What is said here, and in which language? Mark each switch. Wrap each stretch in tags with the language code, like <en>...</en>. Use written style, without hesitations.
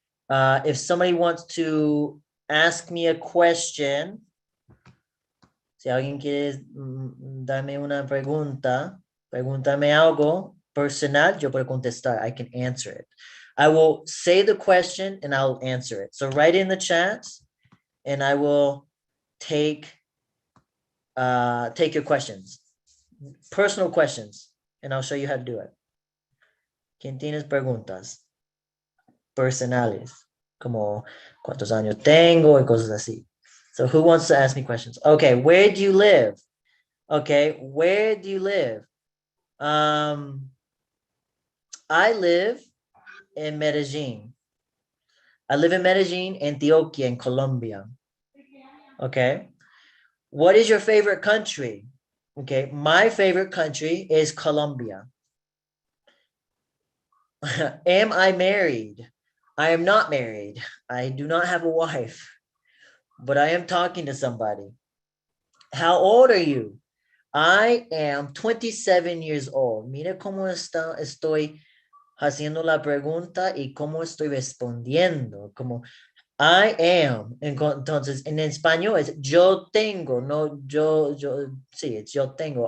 <en>If somebody wants to ask me a question,</en> <es>si alguien quiere darme una pregunta, pregúntame algo personal, yo puedo contestar.</es> <en>I can answer it. I will say the question and I'll answer it. So write in the chat and I will take your questions, personal questions, and I'll show you how to do it.</en> <es>¿Quién tienes preguntas personales? Como cuántos años tengo y cosas así.</es> <en>So who wants to ask me questions? Okay, where do you live? Okay, where do you live? I live in Medellin. I live in Medellin, Antioquia, in Colombia. Okay. What is your favorite country? Okay, my favorite country is Colombia. Am I married? I am not married. I do not have a wife, but I am talking to somebody. How old are you? I am 27 years old.</en> <es>Mire cómo estoy haciendo la pregunta y cómo estoy respondiendo. Como</es> <en>I am.</en> <es>Entonces, en español es yo tengo, no sí, es yo tengo.</es>